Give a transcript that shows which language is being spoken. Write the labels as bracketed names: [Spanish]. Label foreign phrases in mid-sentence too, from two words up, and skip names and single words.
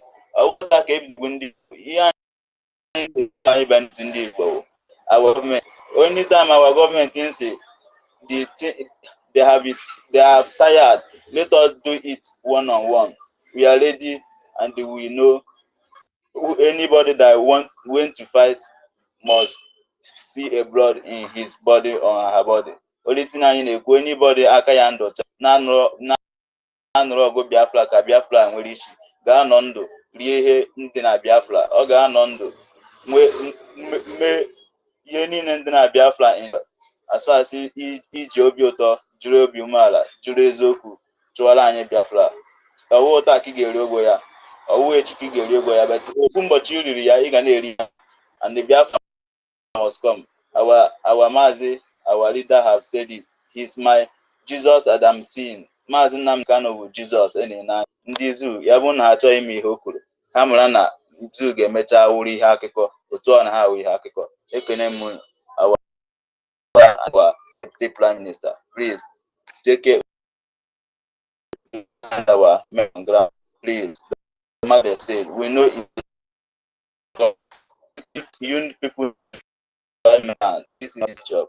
[English] Our government, anytime our government thinks they are tired, let us do it one on one. We are ready and we know anybody that went to fight must see a blood in his body or her body. Only thing I know, anybody [Igbo] aka ya ndụ na-anụrụ ọgụ Biafra ka Biafra nwere isi ga-anọ ndụ rie ihe ndị na Biafra. Ọ ga-anọ ndụ mee ihe niile ndị na Biafra asụasị iji obi ụtọ, jiri obi umeala, jiri eziokwu chụwara anyị Biafra. Ọwụ taa ka ị ga-eri ogo ya, ọwụ echi ka ị ga-eri ogo ya, but ofu ụbọchị i riri ya ị ga na-eri ya. [English] And the Biafra must come. Our Mazi, our leader have said it. He's my Jesus that I'm seeing. [Igbo] Mazi Nnamdi Kanu bụ Jesus na ndị zoo ya bụ na ha achọghị ime ihe o kwuru. Ha mara na zoo ga-emecha wụrụ ihe akụkọ otu ọ na ha wụ ihe akụkọ. Ekene m [English] our deputy prime minister, please take care of our men on ground. Please, the mother said, we know you people, this is his job.